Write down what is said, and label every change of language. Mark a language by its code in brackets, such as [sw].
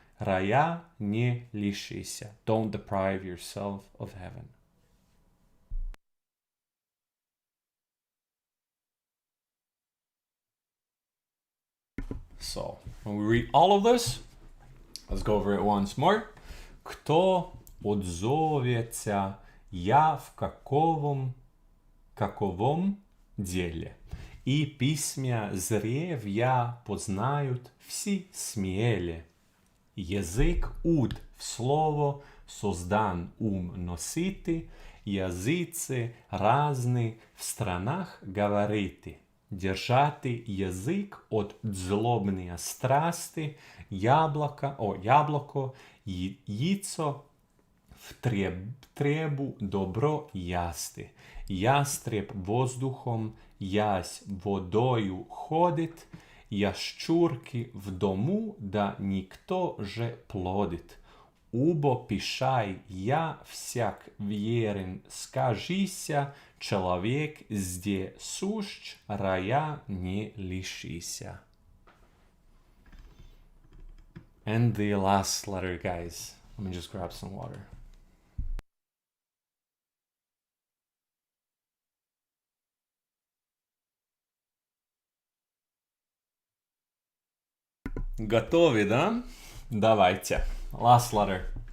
[en] Raya [ru] не лишися, [en] don't deprive yourself of heaven. So when we read all of this, let's go over it once more. [ru] Кто отзовется я в каковом деле? И письмя зревья познают все смеле. Язык уд в слово создан носити, языцы разны в странах говорити. Держати язык от злобные страсти, яблоко, яйцо в требу добро ясти. Ястреб воздухом, ясь водою ходит, ящурки в дому, да никто же плодит. Убо пишай я всяк верен, скажися, человек здесь сущ, рая не лишися. [en] And the last letter, guys. Let me just grab some water. [ru] Готовы, да? Давайте. [en] Last letter.